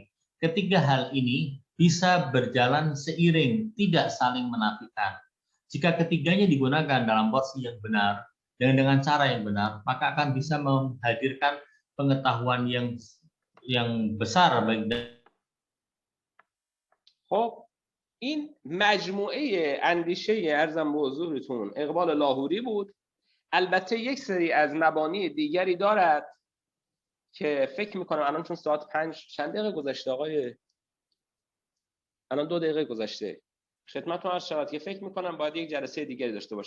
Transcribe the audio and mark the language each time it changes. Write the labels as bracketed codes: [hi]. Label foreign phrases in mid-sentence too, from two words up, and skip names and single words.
[id] Ketiga hal ini bisa berjalan seiring, tidak saling menafikan. Jika ketiganya digunakan dalam porsi yang benar dan dengan cara yang benar, maka akan bisa menghadirkan pengetahuan yang besar bagi. [fa] خب این مجموعه اندیشه ارزم به حضورتون اقبال لاهوری بود. البته یک سری از مبانی دیگری دارد که فکر میکنم الان چون ساعت 5 چند دقیقه گذشته آقای، الان 2 دقیقه گذشته، خدمتتون عرض شود که فکر میکنم باید یک جلسه دیگری داشته باشیم.